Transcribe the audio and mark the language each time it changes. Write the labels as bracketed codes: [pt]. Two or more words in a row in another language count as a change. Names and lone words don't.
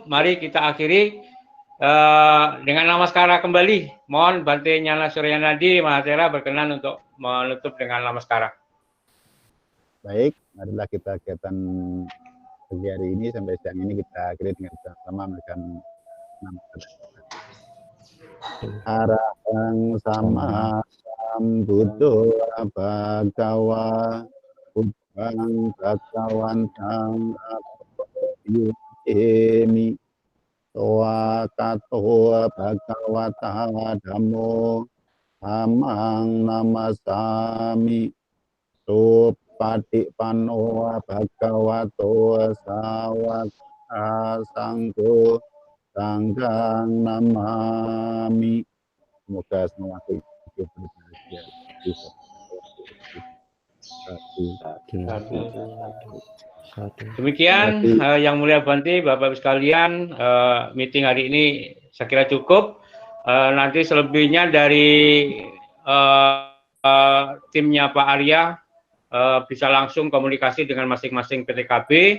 [id] Mari kita akhiri dengan namaskara kembali. Mohon Bante Nyala Suryanadi Mahatera berkenan untuk menutup dengan namaskara. Baik, marilah kita kegiatan pagi hari ini sampai siang ini kita akhiri dengan sama memberikan namaskara. [pi] Arahang sama sambuddho bhagawa buddhang bhagawantang yudhemi Soakato bhagavata dhammo amang namasami Supatipanno bhagavato sawaka sanggo sanggang namami. [id] Semoga semua hidup berbahagia. Demikian Yang Mulia Bante, Bapak Ibu sekalian, meeting hari ini saya kira cukup. Nanti selebihnya dari timnya Pak Arya bisa langsung komunikasi dengan masing-masing PTKB.